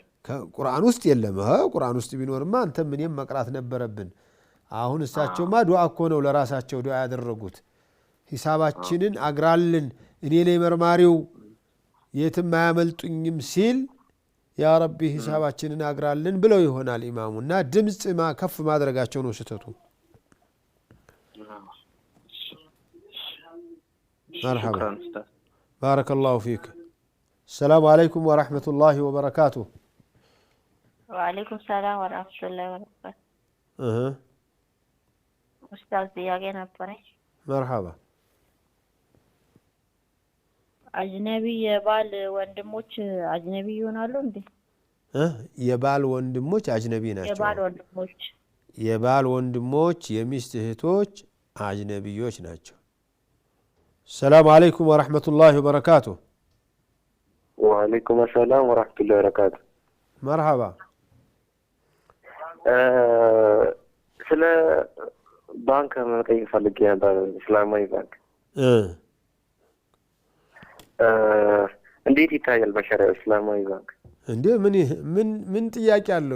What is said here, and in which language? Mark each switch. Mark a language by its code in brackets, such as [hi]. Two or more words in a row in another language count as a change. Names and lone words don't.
[am] ከቁርአን ውስጥ የለም። ቁርአን ውስጥ ቢኖርማ አንተ ምንም መቅራት ነበረብን። አሁን እሳቸውማ ዱዓ እኮ ነው ለራሳቸው ዱዓ ያደረጉት። ሂሳባችንን አግራልን እኔ ላይ መርማሪው የትም አያመልጡኝም ሲል ያ ረቢ ሂሳባችንን አግራልን ብለው ይሆናል ኢማሙና ድምጽ ከፍ ማድረጋቸው ነው ስህተቱ። [ar] مرحبا بارك الله فيك. السلام عليكم ورحمة الله وبركاته. وعليكم السلام ورحمة الله وبركاته. [am] أستاذ ጥያቄ ነበረኝ። [ar] مرحبا. [am] አጅነቢ የባል ወንድሞች አጅነቢ ይሆናሉ እንዴ? የባል ወንድሞች አጅነቢ ናቸው። የባል ወንድሞች የሚስት እህቶች አጅነቢዮች ናቸው። [ar] السلام عليكم ورحمة الله وبركاته. وعليكم السلام ورحمة الله وبركاته. مرحبا. [am] ስለ ባንክ መጠየቅ ፈልጌ ነበር። እስላማዊ ባንክ እንዴት ይታያል በሸሪዓ እስላማዊ ባንክ? እንዴ ምን ጥያቄ አለው?